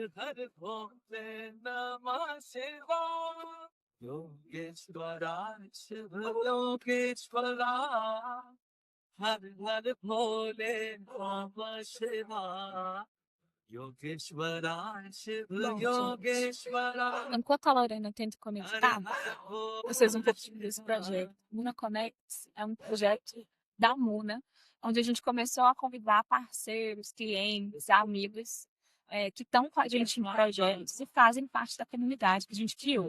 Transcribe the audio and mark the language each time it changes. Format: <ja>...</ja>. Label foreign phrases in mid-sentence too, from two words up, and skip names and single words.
<sa>हर भोले नमः शिवाय योगेश्वराय शिव योगेश्वरा हर हर भोले नमः शिवाय योगेश्वराय शिव</sa> <pt>Bom, gente,</pt> <sa>योगेश्वरा</sa> <pt>enquanto a Lorena tenta</pt> <sa>हर</sa> <pt>conectar,</pt> <sa>हर</sa> <pt>vocês um</pt> <sa>भोले</sa> <pt>pouquinho desse projeto. Muna Connects é um projeto da Muna, onde a gente começou a convidar parceiros, clientes, amigos que estão com a gente em projetos e fazem parte da comunidade que a gente criou.</pt>